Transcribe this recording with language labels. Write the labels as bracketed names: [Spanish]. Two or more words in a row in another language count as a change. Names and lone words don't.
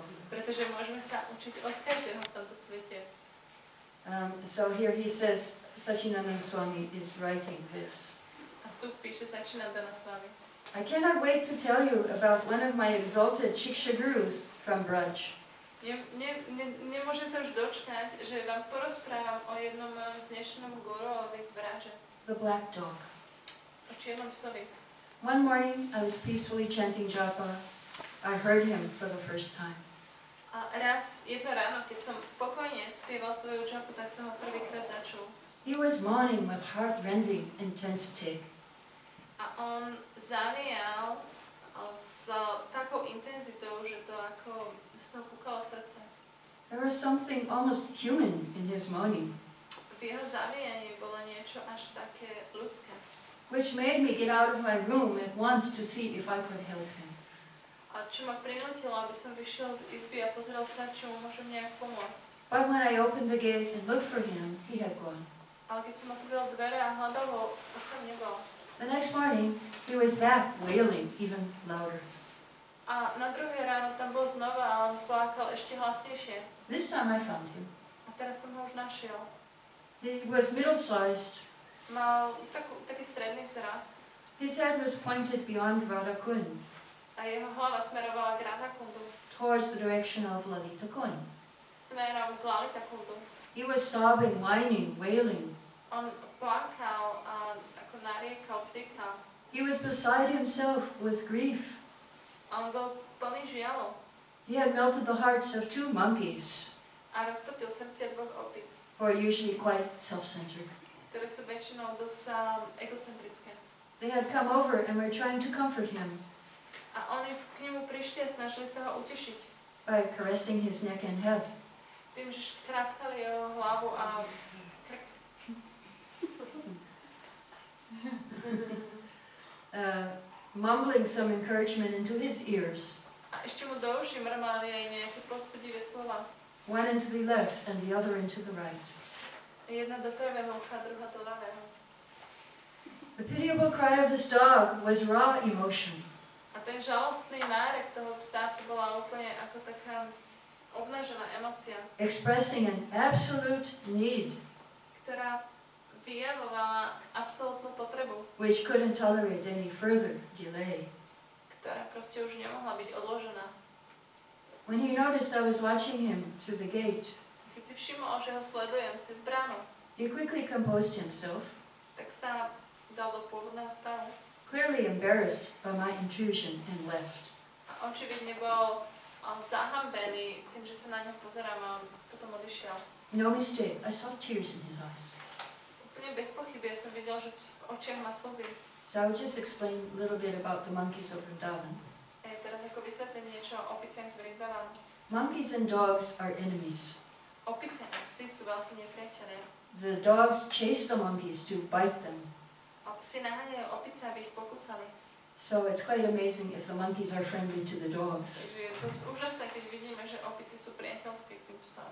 [Slovak] Pretože môžeme sa učiť od každého v tomto svete. [English] So here he says, Sachinandan Swami is writing this. [Slovak] A tu píše Sačinandana s vami. [English] I cannot wait to tell you about one of my exalted Shiksha Gurus from Braj. [Slovak] Nemôžem sa už dočkať, že vám porozprávam o jednom mojom znešenom guruovi z Braže. [English] The black dog. [Slovak] O čiernom psovi. [English] One morning, I was peacefully chanting japa. I heard him for the first time. [Slovak] A jedno ráno, keď som pokojne spieval svoju džapu, tak som ho prvýkrát začul. [English] He was moaning with heart-rending intensity. [Slovak] A on zavial s takou intenzitou, že to ako z toho kúkalo srdce. [English] There was something almost human in his moaning, [Slovak] V jeho zavianí bolo niečo až také ľudské. [English] which made me get out of my room at once to see if I could help him. [Slovak] A čo ma prinútilo, aby som vyšiel z izby a pozrel sa, čo mu môžem nejak pomôcť. [English] But when I opened the gate and looked for him, he had gone. [Slovak] Ale keď som otvoril dvere a hľadal ho, už tam nebol. [English] The next morning, he was back wailing even louder. [Slovak] A na druhé ráno tam bol znova a on plakal ešte hlasnejšie. [English] This time I found him. [Slovak] A teraz som ho už našiel. [English] He was middle-sized. [Slovak] Mal taký stredný vzrast. [English] His head was pointed beyond Radha Kund, [Slovak] A jeho hlava smerovala k Radhakundu. [English] towards the direction of Lalita Kund. [Slovak] Smerom k Lalitakundu. [English] He was sobbing, whining, wailing. [Slovak] On plakal a ako nariekal, vzdýchal. [English] He was beside himself with grief. [Slovak] A on bol plný žialu. [English] He had melted the hearts of 2 monkeys, [Slovak] A roztopil srdcia 2 opic, [English] who are usually quite self-centered. [Slovak] ktoré sú väčšinou dosť egocentrické. [English] They had come over and were trying to comfort him [Slovak] A oni k nemu prišli a snažili sa ho utešiť. [English] by caressing his neck and head. [Slovak] Tým, že škrápkali jeho hlavu a krk. [English] Mumbling some encouragement into his ears, [Slovak] A ešte mu do uší mrmali aj nejaké povzbudivé slova. [English] one into the left and the other into the right. [Slovak] Jedna do pravého ucha, druhá do ľavého. [English] The pitiable cry of this dog was raw emotion. [Slovak] A ten žalostný nárek toho psa, to bola úplne ako taká obnažená emócia, [English] Expressing an absolute need, [Slovak] ktorá vyjavovala absolútnu potrebu, [English] which couldn't tolerate any further delay. [Slovak] ktorá proste už nemohla byť odložená. [English] When he noticed I was watching him through the gate, [Slovak] Keď si všimol, že ho sledujem cez bránu, [English] he quickly composed himself, [Slovak] tak sa dal do pôvodného stavu. [English] clearly embarrassed by my intrusion, and left. [Slovak] A očividne bol zahambený tým, že sa na ňo pozerám a on potom odišiel. [English] No mistake, I saw tears in his eyes. [Slovak] Úplne bez pochyby, ja som videl, že v očiach má slzy. [English] So I will just explain a little bit about the monkeys of Vrindavan. [Slovak] A ja teraz ako vysvetlím niečo o opiciach z Vrindavanu. [English] Monkeys and dogs are enemies. [Slovak] Opice a psi sú veľkí nepriatelia. [English] The dogs chase the monkeys to bite them. [Slovak] A psi naháňajú opice, aby ich pokúsali. [English] So it's quite amazing if the monkeys are friendly to the dogs. [Slovak] Takže je to úžasné, keď vidíme, že opice sú priateľské k tým psom.